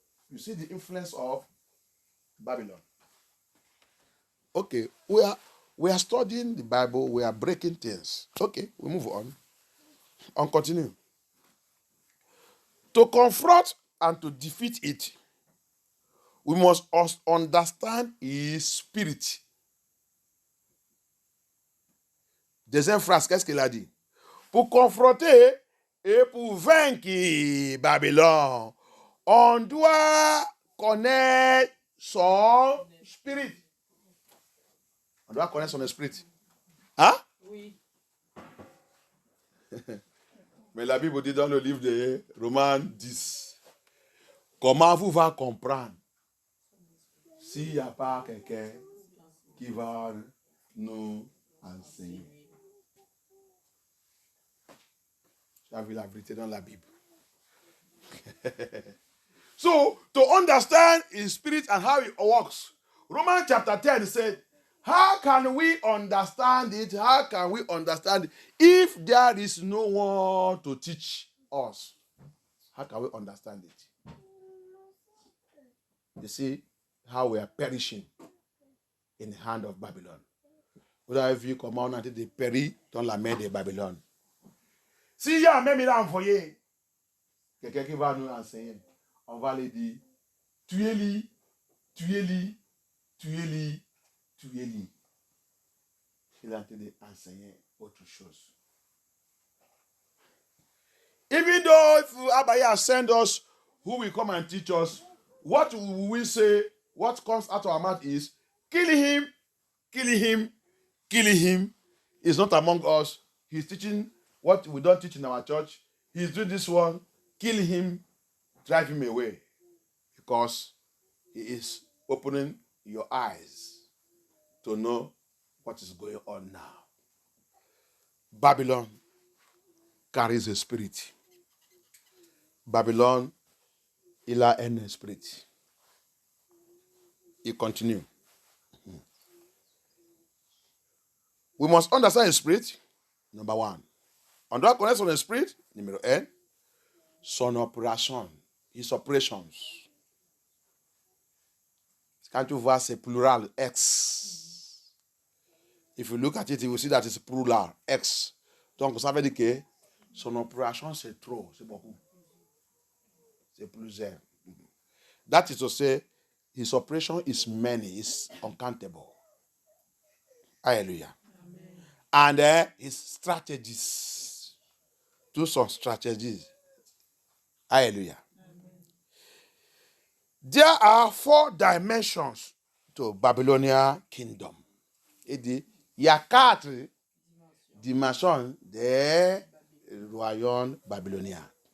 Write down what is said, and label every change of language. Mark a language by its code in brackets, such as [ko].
[en] You see the influence of Babylon. Okay, we are studying the Bible, we are breaking things. Okay, we move on. Continue. To confront and to defeat it, we must understand his spirit. [fr] Deuxième phrase, qu'est-ce qu'il a dit? Pour confronter et pour vaincre Babylone, on doit connaître son spirit. On doit connaître son esprit. Hein? Oui. Mais la Bible dit dans le livre de Romains 10, comment vous va comprendre s'il n'y a pas quelqu'un qui va nous enseigner? Tu as vu la vérité dans la Bible. [en] So, to understand his spirit and how it works, Romans chapter 10 said, how can we understand it? How can we understand it if there is no one to teach us? How can we understand it? You see how we are perishing in the hand of Babylon. [fr] Vous avez vu comment on a été péri dans la main de Babylone. S'il y a même il a envoyé quelqu'un qui va nous enseigner, on va lui dire, tuez-le, tuez-le, tuez-le, tuez-le. Il a été d'enseigner autre chose. [en] Even though if Abaya send us, who will come and teach us, what will we say, what comes out of our mouth is, kill him, kill him, kill him. He's not among us. He's teaching what we don't teach in our church. He's doing this one. Kill him, drive him away. Because he is opening your eyes to know what is going on now. Babylon carries a spirit. [fr] Babylon, il a un esprit. Il continue. [en] We must understand his spirit, number one. [fr] On doit connaître son esprit, numéro un. Son opération, [en] his operations. [fr] Quand tu vois, c'est plural, X. [en] If you look at it, you will see that it's plural, X. [fr] Donc, ça veut dire que son opération, c'est trop, c'est beaucoup. C'est plusieurs. [en] That is to say, his operation is many, is uncountable. Hallelujah. Amen. And his strategies. Two some strategies. Hallelujah. Amen. There are 4 dimensions to Babylonian kingdom. [fr] Il y a 4 dimensions des royaumes babyloniens.